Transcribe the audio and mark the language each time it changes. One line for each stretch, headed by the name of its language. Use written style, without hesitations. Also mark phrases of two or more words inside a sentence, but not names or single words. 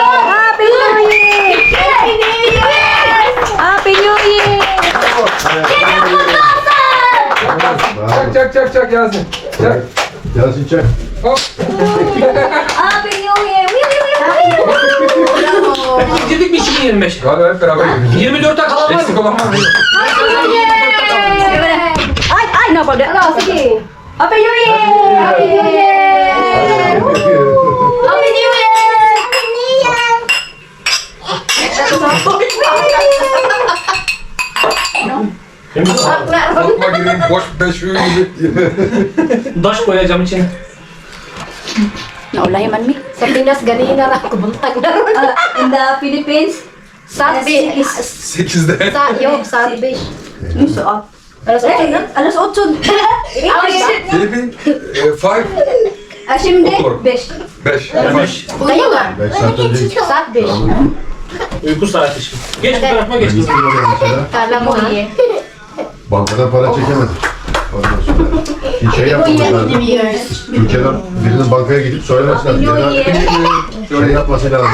English: Happy New Year! Happy New Year!
Turkish: Çak çak çak çak Yasin. Çak. Yasin çek. Hop.
English: Happy New Year!
Turkish: Bitirdik mi 2025? Galiba hep beraber gidelim. 24 kalan var Eksik mı? olan var mı?
English: Ay, no problem.
Filipino: Ano, sige.
English: Happy New Year! Happy New Year! Happy New Year.
Turkish: Korkma gireyim boş 5 gibi. Daş koyacağım içine.
Cebuano: Naulahi man mi. Sa Pinas, ganina na ako. Buntag na ron.
English: In the Philippines,
Filipino: Sabi.
Turkish: 8'de. Yok,
Filipino: sabi. yung suot. Alas Alas 8.
Turkish: Filipin 5. Şimdi Otur. 5. 5.
Filipino: Kayo nga.
Turkish: 5 saat önce
Filipino: Sabi.
Turkish: Uyku saati şimdi. Geç bu tarafa geç. mesela
Filipino: Kala mo eh.
Turkish: bankadan para çekemedik. Ondan sonra hiç şey yapmamak lazım. Ülkeden birinin bankaya gidip söylemesi lazım. Ya da şey yapması lazım.